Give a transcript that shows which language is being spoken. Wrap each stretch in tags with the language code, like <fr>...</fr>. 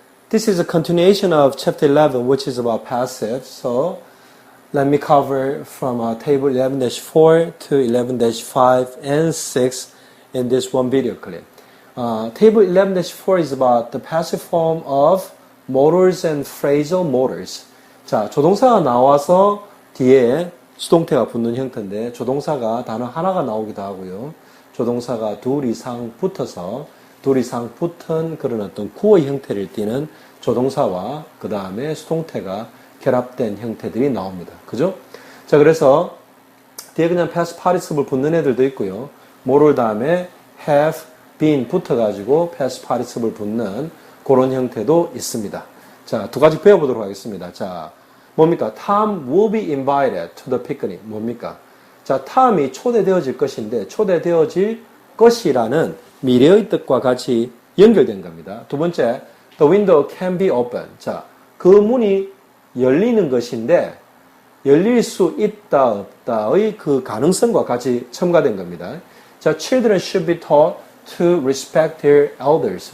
<en>This is a continuation of chapter 11, which is about passive. So let me cover from table 11-4 to 11-5 and 6 in this one video clip. Table 11-4 is about the passive form of modals and phrasal modals.</en> <ko>자, 조동사가 나와서 뒤에 수동태가 붙는 형태인데 조동사가 단어 하나가 나오기도 하고요. 조동사가 둘 이상 붙어서 둘 이상 붙은 그런 어떤 구어 형태를 띠는 조동사와 그 다음에 수동태가 결합된 형태들이 나옵니다. 그죠? 자, 그래서 뒤에 그냥 past participle 붙는 애들도 있고요. 뭐를 다음에 have, been 붙어가지고 past participle 붙는 그런 형태도 있습니다. 자, 두 가지 배워보도록 하겠습니다. 자, 뭡니까?</ko> <en>Tom will be invited to the picnic.</en> <ko>뭡니까? 자, 탐이 초대되어질 것인데 초대되어질 것이라는 미래의 뜻과 같이 연결된 겁니다.</ko> <en>두 번째, the window can be open.</en> <ko>자, 그 문이 열리는 것인데 열릴 수 있다 없다의 그 가능성과 같이 첨가된 겁니다.</ko> <en>자, children should be taught to respect their elders.</en>